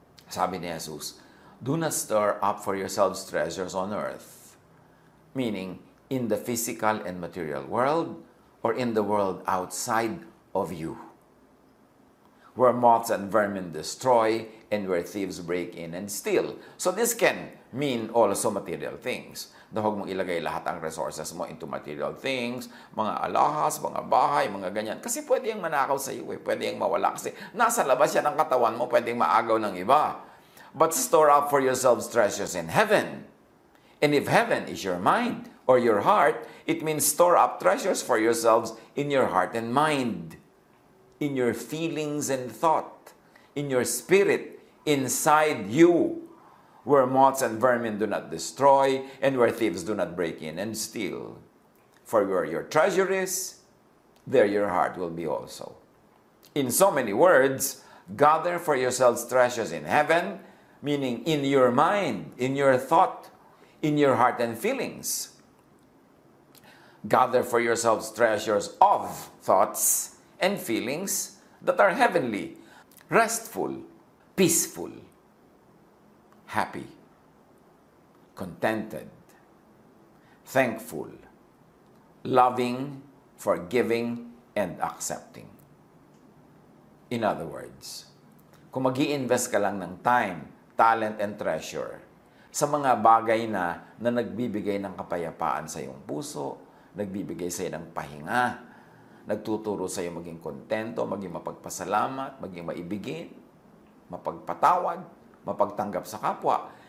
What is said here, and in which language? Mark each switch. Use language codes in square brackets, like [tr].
[tl] Sabi ni [en] Jesus, do not store up for yourselves treasures on earth. Meaning, in the physical and material world, or in the world outside of you. Where moths and vermin destroy, and where thieves break in and steal. So this can mean also material things. [tl] Na huwag mong ilagay lahat ang resources mo [en] into material things, [tl] mga alahas, mga bahay, mga ganyan. Kasi pwede yung manakaw sa iyo, pwede yung mawala. Kasi nasa labas yan ang katawan mo, pwede yung maagaw ng iba. [en] But store up for yourselves treasures in heaven. And if heaven is your mind or your heart, it means store up treasures for yourselves in your heart and mind, in your feelings and thought, in your spirit, inside you, where moths and vermin do not destroy, and where thieves do not break in and steal. For where your treasure is, there your heart will be also. In so many words, gather for yourselves treasures in heaven, meaning in your mind, in your thought, in your heart and feelings. Gather for yourselves treasures of thoughts and feelings that are heavenly, restful, peaceful, happy, contented, thankful, loving, forgiving, and accepting. In other words, [tl] kung mag-i-invest ka lang ng [en] time, talent, and treasure [tl] sa mga bagay na nagbibigay ng kapayapaan sa iyong puso, nagbibigay sa iyo ng pahinga, nagtuturo sa iyo maging kontento, maging mapagpasalamat, maging maibigin, mapagpatawad, mapagtanggap sa kapwa.